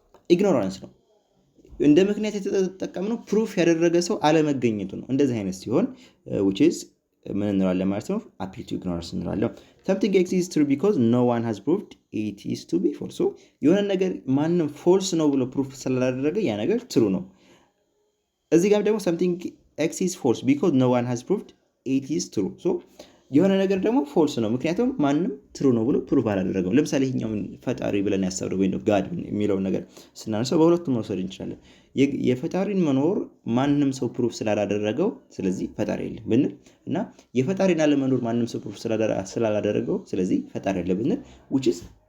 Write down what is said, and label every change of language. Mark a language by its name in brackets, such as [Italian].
[Amharic] ኢግኖራንስ ነው። እንደ ምክንያት የተጠቀምነው ፕሩፍ ያደረገ ሰው አለመገኘቱ ነው። እንደዚህ አይነት ሲሆን which is ምን እንላለን ማለት ነው? [English] appeal to ignorance እንላለን። something exists true because no one has proved it is to be false. [Amharic] የሆነ ነገር ማንም ፎልስ ነው ብሎ ፕሩፍ ስላላደረገ ያ ነገር ትሩ ነው። እዚህ ጋር ደግሞ [English] something exists false because no one has proved it is true. [Amharic] የሆነ ነገር ደግሞ ፎልስ ነው ምክንያቱም ማንም ትሩ ነው ብሎ ፕሩፍ አላደረገው። ለምሳሌ ይሄኛው ፈጣሪ ብለን ያሰብነው ወይ ነው ጋድ የሚለውን ነገር ስናነሳው በሁለቱም መውሰድ እንችላለን። የፈጣሪን መኖር ማንም ሰው ፕሩፍ ስላላደረገው ስለዚህ ፈጣሪ የለም ብንል እና የፈጣሪን አለመኖር ማንም ሰው ፕሩፍ ስላላደረገው ስለዚህ ፈጣሪ የለም ብንል which is